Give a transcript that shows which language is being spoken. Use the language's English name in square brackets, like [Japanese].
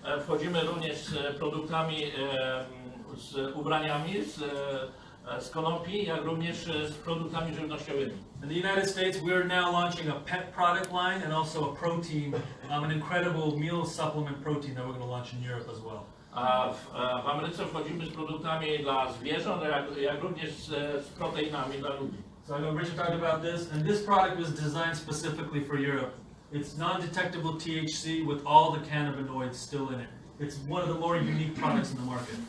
[Polish] Wchodzimy również z produktami, z ubraniami, z konopi, jak również z produktami żywnościowymi. [English] In the United States, we're now launching a pet product line and also a protein, an incredible meal supplement protein that we're going to launch in Europe as well. [Polish] A w Ameryce wchodzimy z produktami dla zwierząt, jak również z proteinami dla ludzi. [English] So I know Richard talked about this, and this product was designed specifically for Europe. It's non-detectable THC with all the cannabinoids still in it. It's one of the more unique products in the market.